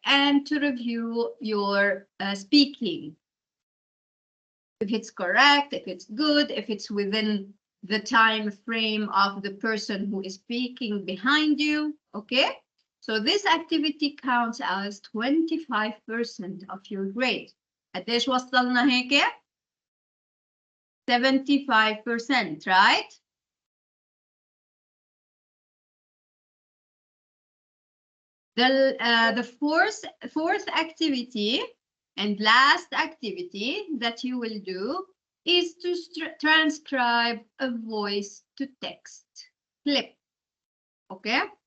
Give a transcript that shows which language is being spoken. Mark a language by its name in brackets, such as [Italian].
[English] And to review your speaking. If it's correct, if it's good, if it's within the time frame of the person who is speaking behind you, okay? So this activity counts as 25% of your grade. [Arabic] قديش وصلنا هيك؟ 75%, [English] right? The fourth activity and last activity that you will do is to transcribe a voice to text clip, okay?